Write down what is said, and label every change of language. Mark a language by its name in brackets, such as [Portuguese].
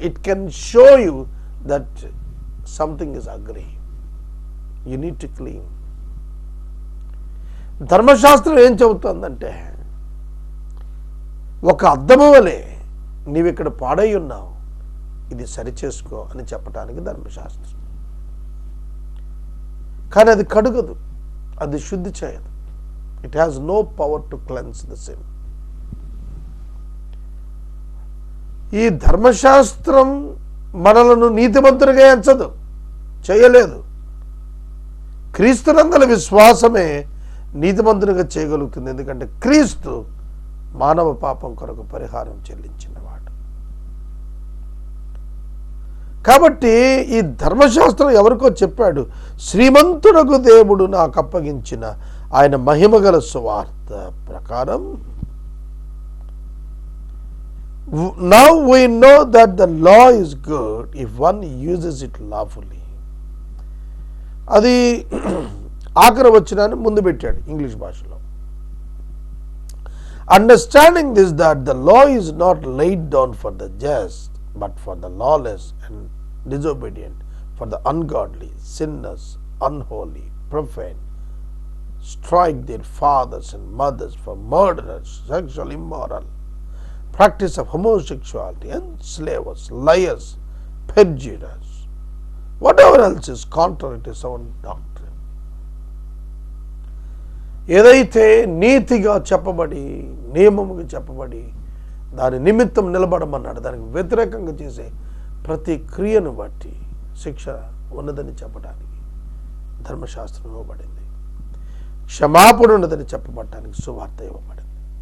[English] It can show you that something is ugly. You need to clean. [Telugu] ధర్మశాస్త్రం ఏం చెబుతుందంటే, ఒక అద్దము వలె నీవు ఇక్కడ పాడై ఉన్నావు, ఇది సరిచేసుకో అని చెప్పటానికి ధర్మశాస్త్రం. కానీ అది కడుగదు, అది శుద్ధి చేయదు. [English] It has no power to cleanse the sin. [Telugu] ఈ ధర్మశాస్త్రం మనలను నీతిమంతులుగా ఎంచదు, చేయలేదు. క్రీస్తునందల విశ్వాసమే నీతిమంతునిగా చేయగలుగుతుంది. ఎందుకంటే క్రీస్తు మానవ పాపం కొరకు పరిహారం చెల్లించినవాడు. కాబట్టి ఈ ధర్మశాస్త్రం ఎవరికో చెప్పాడు, శ్రీమంతుడకు దేవుడు నాకు అప్పగించిన ఆయన మహిమగల సువార్త ప్రకారం. [English] Now we know that the law is good if one uses it lawfully. [Telugu] అది ఆఖరి వచనాన్ని ముందు పెట్టాడు ఇంగ్లీష్ భాషలో. [English] Understanding this, that the law is not laid down for the just, but for the lawless and disobedient, for the ungodly, sinners, unholy, profane, strike their fathers and mothers, for murderers, sexual immoral, practice of homosexuality, enslavers, liars, perjurers, whatever else is contrary to sound doctrine. [Telugu] ఏదైతే నీతిగా చెప్పబడి, నియమముగా చెప్పబడి, దాని నిమిత్తం నిలబడమన్నాడు, దానికి వ్యతిరేకంగా చేసే ప్రతి క్రియను బట్టి శిక్ష ఉన్నదని చెప్పడానికి ధర్మశాస్త్రం ఇవ్వబడింది. క్షమాపణ ఉన్నదని చెప్పబడటానికి సువార్త ఇవ్వబడింది.